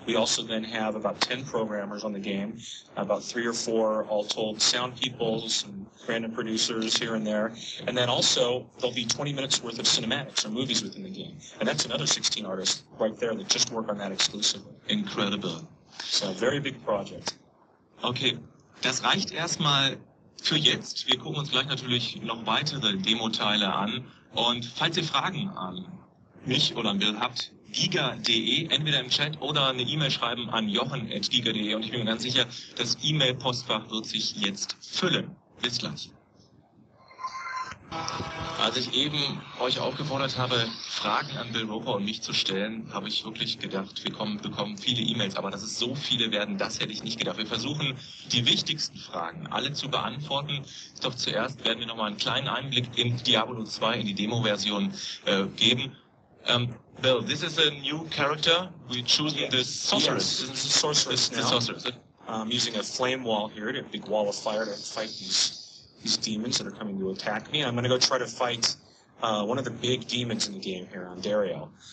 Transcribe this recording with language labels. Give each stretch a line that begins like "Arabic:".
English: We also then have about 10 programmers on the game, about 3 or 4 all told sound people, some random producers here and there. And then also there'll be 20 minutes worth of cinematics or movies within the game. And that's another 16 artists right there that just work on that exclusively. Incredible. So a very big project.
German: Okay, das reicht erstmal für jetzt. Wir gucken uns gleich natürlich noch weitere Demo-Teile an. Und falls ihr Fragen an mich oder an Bill habt, giga.de, entweder im Chat oder eine E-Mail schreiben an jochen@giga.de, und ich bin mir ganz sicher, das E-Mail-Postfach wird sich jetzt füllen. Bis gleich. Als ich eben euch aufgefordert habe, Fragen an Bill Roper und mich zu stellen, habe ich wirklich gedacht, wir bekommen viele E-Mails, aber dass es so viele werden, das hätte ich nicht gedacht. Wir versuchen, die wichtigsten Fragen alle zu beantworten. Doch zuerst werden wir nochmal einen kleinen Einblick in Diablo 2, in die Demo-Version geben.
English: Bill, this is a new character. We're choosing the sorceress. Yes, this is sorceress now. The sorceress. I'm using a flame wall here, a big wall of fire to fight these demons that are coming to attack me. I'm going to go try to fight one of the big demons in the game here on Dario.